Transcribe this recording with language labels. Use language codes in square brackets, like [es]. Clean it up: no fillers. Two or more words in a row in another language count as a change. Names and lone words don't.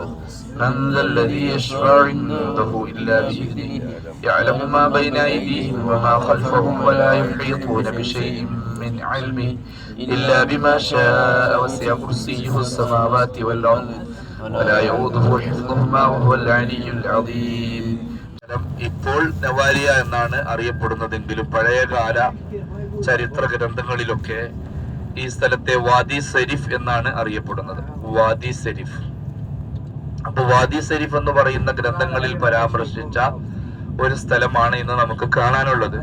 [ar] من ذا الذي يشفع عنده إلا بإذنه يعلم ما بين أيديهم وما خلفهم ولا يحيطون بشيء من علمه إلا بما شاء وسع كرسيه السماوات والأرض ولا يؤوده حفظهما وهو العلي العظيم. [ml] ഇപ്പോൾ നവാരിയ എന്നാണ് അറിയപ്പെടുന്നതെങ്കിലും പഴയകാല ചരിത്ര ഗ്രന്ഥങ്ങളിലൊക്കെ ഈ സ്ഥലത്തെ വാദി സരിഫ് എന്നാണ് അറിയപ്പെടുന്നത്. വാദി സരിഫ്. അപ്പൊ വാദി സരിഫ് എന്ന് പറയുന്ന ഗ്രന്ഥങ്ങളിൽ പരാമർശിച്ച ഒരു സ്ഥലമാണ് ഇന്ന് നമുക്ക് കാണാനുള്ളത്.